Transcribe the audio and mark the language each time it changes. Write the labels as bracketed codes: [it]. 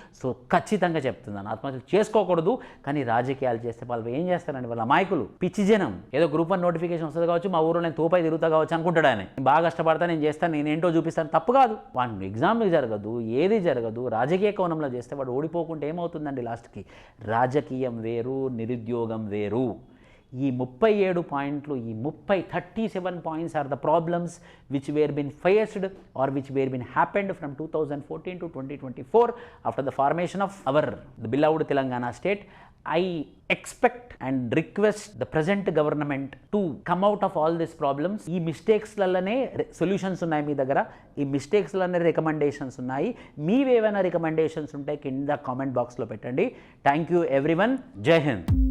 [te] So ఖచ్చితంగా చెప్తున్నాను, ఆత్మహత్యలు చేసుకోకూడదు. కానీ రాజకీయాలు చేస్తే వాళ్ళు ఏం చేస్తారండి? వాళ్ళ అమాయకులు, పిచ్చి జనం. ఏదో గ్రూప్ 1 నోటిఫికేషన్ వస్తుంది కావచ్చు, మా ఊరిలో నేను తోపై తిరుగుతా కావచ్చు అనుకుంటాడు ఆయన. బాగా కష్టపడతా, నేను చేస్తాను, నేనేంటో చూపిస్తాను. తప్పు కాదు. వాడు ఎగ్జామ్లు జరగదు, ఏది జరగదు. రాజకీయ కోణంలో చేస్తే వాడు ఓడిపోకుంటే ఏమవుతుందండి? లాస్ట్కి రాజకీయం వేరు, నిరుద్యోగం వేరు. ఈ 37 పాయింట్లు, [en] ఈ 37 points are the problems which were been faced or which were been happened from 2014 to 2024 after the formation of the beloved Telangana state. I expect and request the present government to come out of all these problems. [te] ఈ mistakes లల్లనే solutions ఉన్నాయి మీ దగ్గర, ఈ mistakes లనే recommendations ఉన్నాయి. మీవేమైనా recommendations ఉంటే కింద comment బాక్స్లో పెట్టండి. Thank you everyone. జై హింద్.